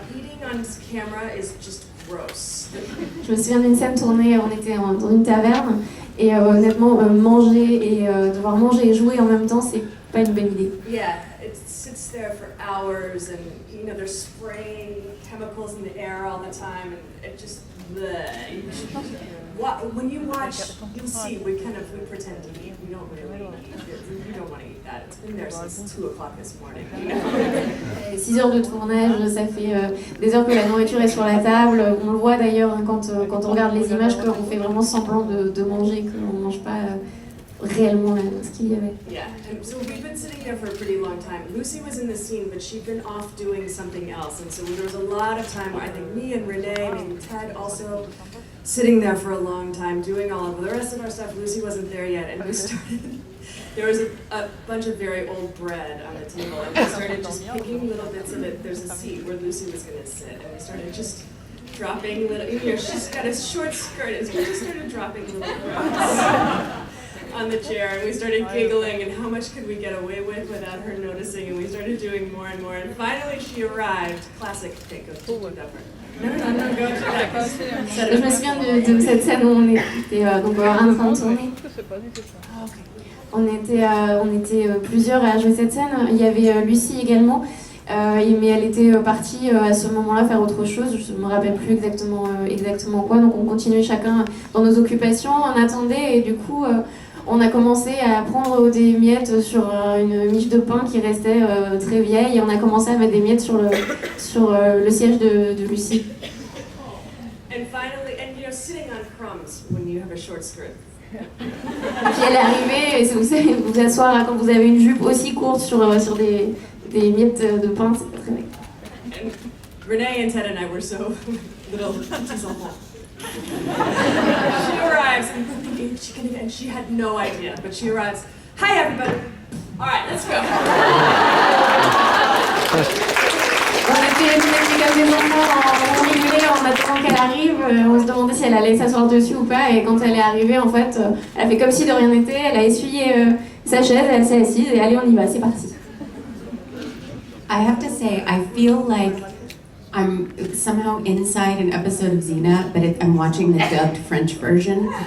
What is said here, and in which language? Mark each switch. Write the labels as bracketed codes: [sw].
[en] Eating on camera is just gross. [fr] Je me souviens d'une scène tournée, on était dans une taverne et honnêtement, manger et devoir manger et jouer en même temps, c'est pas une bonne idée. [en] Yeah, it sits there for hours, and you know they're spraying chemicals in the air all the time, and it just. Bleh. When you watch, you'll see we pretend to eat. We don't really eat. We don't want to eat that. It's been there since 2 o'clock this morning. You know? [fr] 6 heures de tournage, ça fait des heures que la nourriture est sur la table. On le voit d'ailleurs hein, quand on regarde les images qu'on fait vraiment semblant de manger, qu'on ne mange pas réellement ce qu'il y avait. [en] Yeah, and so we've been sitting there for a pretty long time. Lucy was in the scene, but she'd been off doing something else, and so there was a lot of time where I think me and Renee, maybe Ted also, sitting there for a long time doing all of the rest of our stuff. Lucy wasn't there yet, and we started. There was a bunch of very old bread on the table, and we started just picking little bits of it. There's a seat where Lucy was going to sit, and we started just dropping little. You know, she's got a short skirt, and so we just started dropping little breads on the chair, and we started giggling, and how much could we get away with without her noticing, and we started doing more and more, and finally she arrived. Classic take of two duffer. No, go to that. [fr] Je me souviens de cette scène où on était donc, en train de tourner. On était plusieurs à jouer cette scène. Il y avait Lucie également, mais elle était partie à ce moment-là faire autre chose. Je ne me rappelle plus exactement quoi. Donc on continuait chacun dans nos occupations, on attendait et du coup on a commencé à prendre des miettes sur une miche de pain qui restait très vieille et on a commencé à mettre des miettes sur le siège de Lucie. [en] And finally, you know, sitting on crumbs when you have a short skirt. [fr] Et puis elle est arrivée, et vous savez, vous asseoir quand vous avez une jupe aussi courte sur des miettes de pain, c'est pas très bien. [en] And Renee and Ted and I were so little [fr] petits enfants. [en] She arrives, and I'm thinking, and she had no idea, but she arrives, hi everybody, all right, let's go. [fr] On était comme des enfants, on rigolait en attendant qu'elle arrive, on se demandait si elle allait s'asseoir dessus ou pas, et quand elle est arrivée, en fait, elle a fait comme si de rien n'était, elle a essuyé sa chaise, elle s'est assise, et allez, on y va, c'est parti. [en] I have to say, I feel like I'm somehow inside an episode of Xena, but I'm watching the dubbed French version.